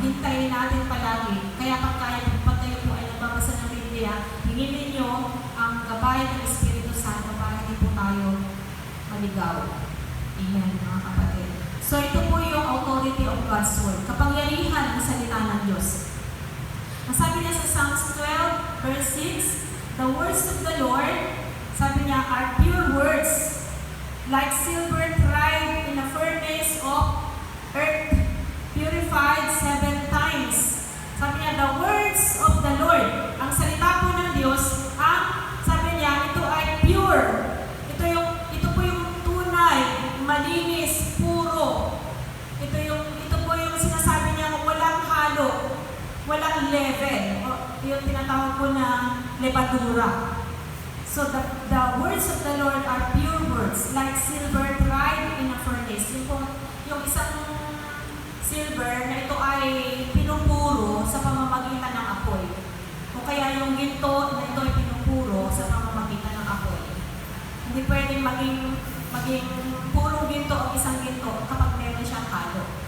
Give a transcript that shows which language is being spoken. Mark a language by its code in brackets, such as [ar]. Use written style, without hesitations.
[tl] Hintayin natin palagi. Kaya pag kayo po ay nagbabasa ng Biblia, hingin ninyo ang gabay ng Espiritu Santo para hindi po tayo maligaw. Amen, mga kapatid. So ito po yung [en] authority of God's Word. [tl] Kapangyarihan ng salita ng Diyos. Ang sabi niya sa [en] Psalms 12, verse 6, the words of the Lord, sabi niya, are pure words, like silver tried in a furnace of earth, purified 7 times. [tl] Sabi niya, [en] the words of the Lord, [tl] ang salita po ng Diyos, sabi niya, ito ay pure. Ito po yung tunay, malinis, puro. Ito po yung sinasabi niya, walang halo, walang level. Yung tinatawag po na levadura. [en] So the words of the Lord are pure words, like silver tried in a furnace. [tl] Yung isang silver na ito ay pinupuro sa pamamagitan ng apoy. O kaya yung ginto na ito ay pinupuro sa pamamagitan ng apoy. Hindi pwedeng maging purong ginto o isang ginto kapag meron siyang halo.